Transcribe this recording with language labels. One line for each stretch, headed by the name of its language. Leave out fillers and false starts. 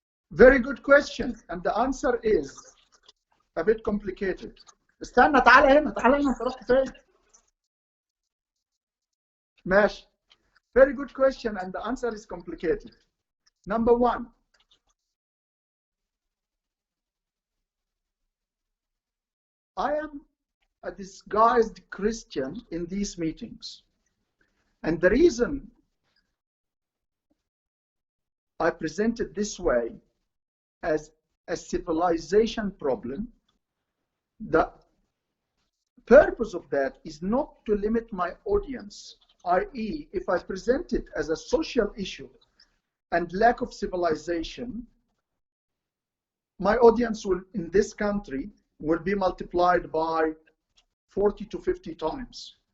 English: Very good question, and the answer is a bit complicated.
Arabic: استنى تعالى هنا انت رحت فين؟ ماشي.
English: Very good question, and the answer is complicated. Number one, I am a disguised Christian in these meetings. And the reason I present it this way as a civilization problem, the purpose of that is not to limit my audience, i.e., if I present it as a social issue and lack of civilization, my audience will, in this country, will be multiplied by 40 to 50 times.